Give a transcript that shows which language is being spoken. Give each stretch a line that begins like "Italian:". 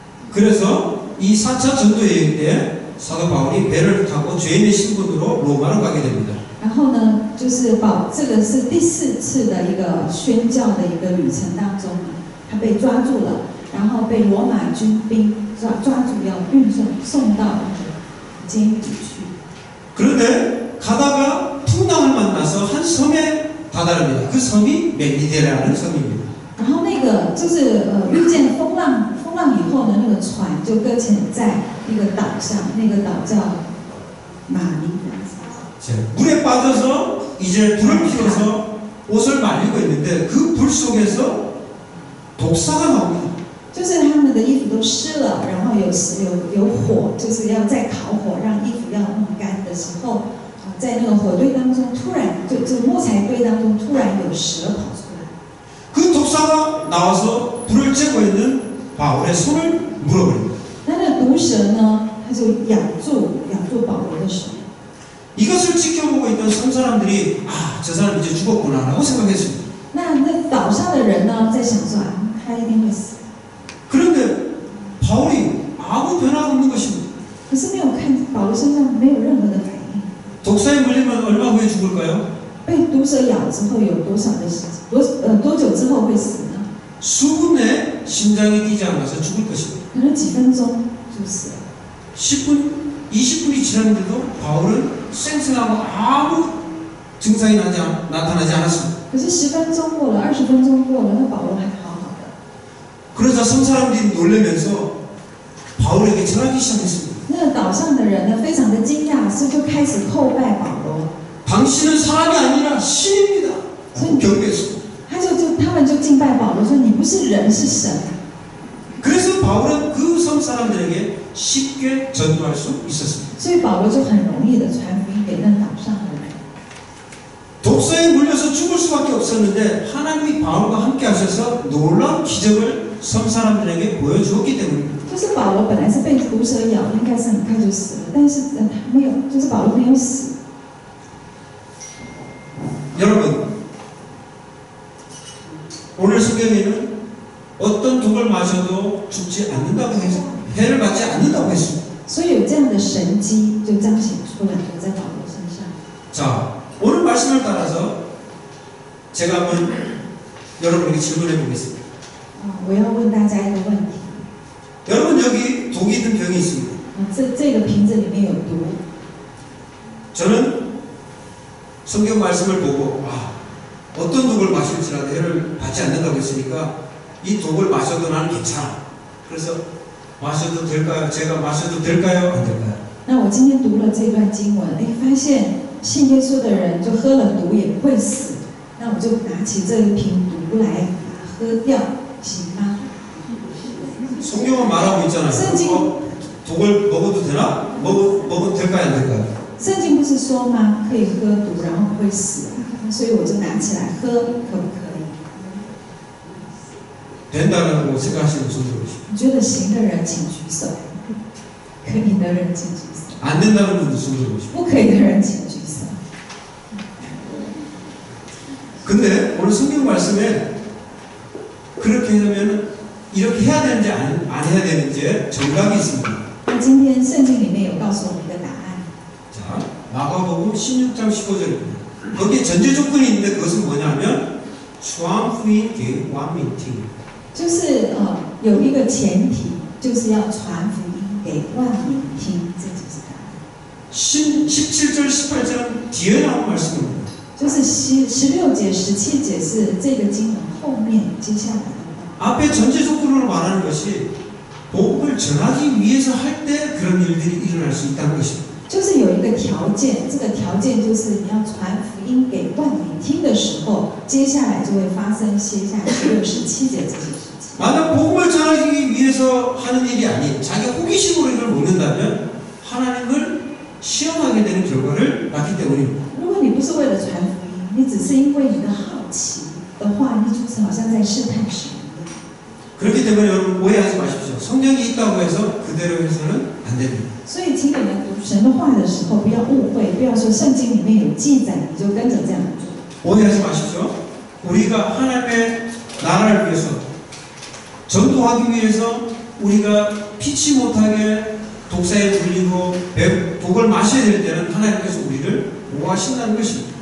Korean: 그래서 이 4차 전도여행 때 사도 바울이 배를 타고 죄인의 신분으로 로마로 가게 됩니다.
Chinese: 然后呢，就是这个是第4次的一个宣教的一个旅程当中呢，他被抓住了，然后被罗马军兵抓住要送到监狱里去。
Korean: 그런데 가다가 풍랑을 만나서 한 섬에 다다릅니다. 그 섬이 멜리데라는 섬입니다.
Chinese: 然后那个就是遇见风浪以后呢，那个船就搁浅在一个岛上，那个岛叫马尼拉。
Korean: 물에 빠져서 이제 불을 피워서 옷을 말리고 있는데 그 불 속에서 독사가 나옵니다.
Chinese: 就是他们的衣服都湿了，然后有火，就是要再烤火，让衣服要弄干的时候，在那个火堆当中，突然就木材堆当中突然有蛇跑出来。
Korean: 그 독사가 나와서 불을 쬐고 있는 바울의 손을 물어버립니다.
Chinese: 那个毒蛇呢，它就咬住保罗的手。
Korean: 이것을 지켜보고 있던 섬 사람들이 저 사람 이제 죽었구나라고 생각했습니다.
Chinese: 那岛上的人呢，在想说他一定会死。
Korean: 그런데 바울이 아무 변화가 없는 것입니다.
Chinese: 可是没有看保罗身上没有任何的反应。
Korean: 독사에 물리면 얼마 후에 죽을까요?
Chinese: 被毒蛇咬之后有多少的时多久之后会死呢？
Korean: 수분 내에 심장이 뛰지 않아서 죽을 것입니다.
Chinese: 可能几分钟就死了。
Korean: 10분, 20분이 지났는데도 바울은 쌩쌩하고 아무 증상이 나타나지 않았습니다.
Chinese: 可是10分钟过了，20分钟过了，那保罗还好好的。
Korean: 그러자 섬 사람들이 놀라면서 바울에게 전하기 시작했습니다.
Chinese: 那个岛上的人呢，非常的惊讶，就开始叩拜保罗。
Korean: 당신은 사람이 아니라 신입니다. 경배했습니다.
Chinese: 他们就敬拜保罗说：“你不是人，是神。”
Korean: 그래서 바울은 그 섬 사람들에게 쉽게 전도할 수 있었습니다.
Chinese: 所以保罗就很容易的传福音给那岛上的人。
Korean: 독사에 물려서 죽을 수밖에 없었는데 하나님이 바울과 함께 하셔서 놀라운 기적을 섬 사람들에게 보여주었기 때문입니다.
Chinese: 就是保罗本来是被毒蛇咬，应该是很快就死了，但是他没有，就是保罗没有死。
Korean: 여러분, 오늘 성경에는 어떤 독을 마셔도 죽지 않는다고 해서 해를 받지 않는다고 했습니다.
Chinese: 所以有这样的神迹就彰显出来了，在保罗身上。
Korean: 자, 오늘 말씀을 따라서 제가 한번 여러분에게 질문해 보겠습니다.
Chinese: 我要问大家一个问题。
Korean: 여러분, 여기 독이 든 병이 있습니다.
Chinese: 这个瓶子里面有毒。
Korean: 저는 성경 말씀을 보고 어떤 독을 마실지라도 해를 받지 않는다고 했으니까 이 독을 마셔도 나는 괜찮아. 그래서 마셔도 될까요? 제가 마셔도 될까요? 안 될까요?
Chinese: 那我今天读了这段经文，发现信耶稣的人就喝了毒也不会死。那我就拿起这一瓶毒来把它喝掉，行吗？
Korean: 성경은 말하고 있잖아요. 독을 먹어도 되나? 먹어도 될까요? 안 될까요?
Chinese: 圣经不是说吗？可以喝毒，然后不会死，所以我就拿起来喝，可不可以？
Korean: 된다고 생각하시는 손 들어보시죠.
Chinese: 你觉得行的人请举手，可以的人请举手，
Korean: 안 된다는 분도 손 들어보시죠.
Chinese: 不可以的人请举手。
Korean: 근데 오늘 성경 말씀에 그렇게 하면 이렇게 해야 되는지 안 해야 되는지 정답이 있습니다.
Chinese: 那今天圣经里面有告诉我们一个答案。
Korean: 자, 마가복음 16장 15절입니다. 거기에 전제 조건이 있는데 그것은 뭐냐면 주황후인 개완민팅.
Chinese: 就是有一个前提，就是要传福音给万民听，这就是答案。
Korean: 17절 18절은 뒤에 나온 말씀입니다.
Chinese: 就是16节、17节是这个经文后面接下来的话。
Korean: 앞에 전제 조건으로 말하는 것이 복음을 전하기 위해서 할 때 그런 일들이 일어날 수 있다는 것입니다.
Chinese: 就是有一个条件，这个条件就是你要传福音给万民听的时候，接下来就会发生接下来16、17节这些事情。
Korean: 만약 복음을 전하기 위해서 하는 일이 아닌 자기 호기심으로 이걸 먹는다면 하나님을 시험하게 되는 결과를 낳기 때문입니다.
Chinese: 如果你不是为了传福音，你只是因为你的好奇的话，你就是好像在试探神一样。
Korean: 그렇기 때문에 여러분 오해하지 마십시오. 성경이 있다고 해서 그대로 해서는 안 됩니다.
Chinese: 所以，请你们读神的话的时候，不要误会，不要说圣经里面有记载，你就跟着这样做。
Korean: 오해하지 마십시오. 우리가 하나님의 나라를 위해서 전도하기 위해서 우리가 피치 못하게 독사에 물리고 독을 마셔야 될 때는 하나님께서 우리를 보호하신다는 것입니다.